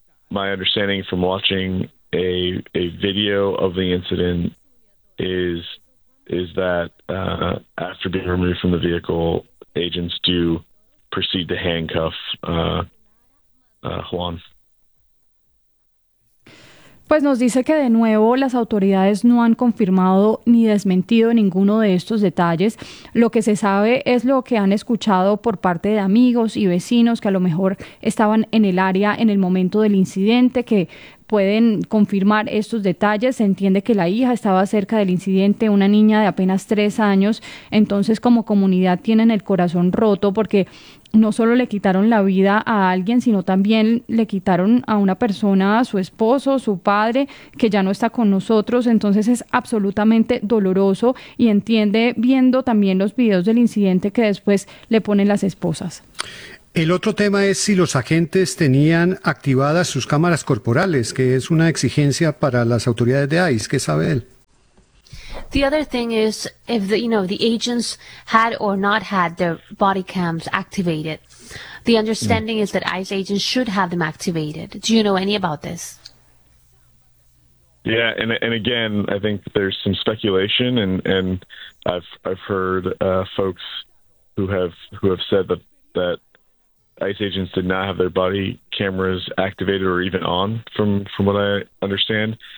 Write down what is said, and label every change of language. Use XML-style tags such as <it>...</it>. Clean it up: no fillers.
<en>My understanding from watching a video of the incident is that after being removed from the vehicle, agents do proceed to handcuff Juan.</en> <es>Pues nos dice que de nuevo las autoridades no han confirmado ni desmentido ninguno de estos detalles. Lo que se sabe es lo que han escuchado por parte de amigos y vecinos que a lo mejor estaban en el área en el momento del incidente, que pueden confirmar estos detalles. Se entiende que la hija estaba cerca del incidente, una niña de apenas 3 años. Entonces, como comunidad, tienen el corazón roto porque no solo le quitaron la vida a alguien, sino también le quitaron a una persona, a su esposo, su padre, que ya no está con nosotros. Entonces es absolutamente doloroso, y entiende, viendo también los videos del incidente, que después le ponen las esposas. El otro tema es si los agentes tenían activadas sus cámaras corporales, que es una exigencia para las autoridades de ICE. ¿Qué sabe él?</es> <en>The other thing is if the, you know, the agents had or not had their body cams activated. The understanding is that ICE agents should have them activated. Do you know any about this? Yeah, and again, I think there's some speculation, and I've heard folks who have said that ICE agents did not have their body cameras activated or even on, from what I understand.</en>